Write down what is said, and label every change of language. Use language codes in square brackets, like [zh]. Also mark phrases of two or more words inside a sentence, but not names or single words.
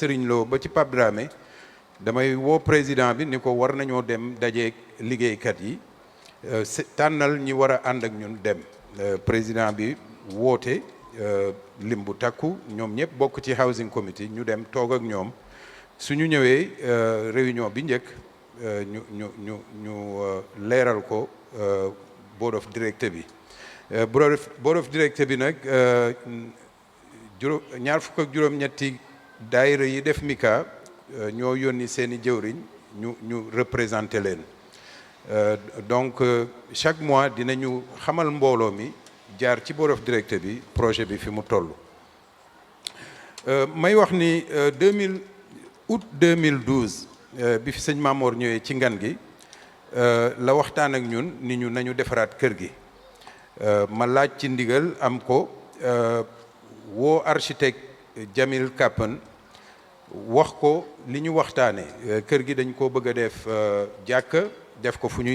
[wo] Serigne Lo ba ci Pape Dramé damay woo président bi ni ko war nañoo dem dajeek liggéeykat yi tànnal ñi war a ànd ak ñun dem président bi woote lim bu takku ñoom ñëpp bokk ci [en] housing committee [wo] ñu dem toog ak ñoom suñu ñëwee réunion bi njëkk ñu leeral ko [en] board of director [wo] bi [en] board of director [wo] bi nag ñaar fukk ak juróom-ñetti daayira yi def MICA ñoo yónni seeni jëwriñ ñu représenté leen [fr] donc chaque mois [wo] dinañu xamal mbooloo mi jaar ci [en] board of director [wo] bi projet bi fi mu toll may wax ni août 2012 bi fi sëñ Mamor ñëwee ci ngan gi la waxtaan ak ñun ni ñu nañu defaraat kër gi ma laaj ci ndigal am ko woo architecte Jamil Kapan wax ko li ñu waxtaane kër gi dañ koo bëgg a def jàkka def ko fu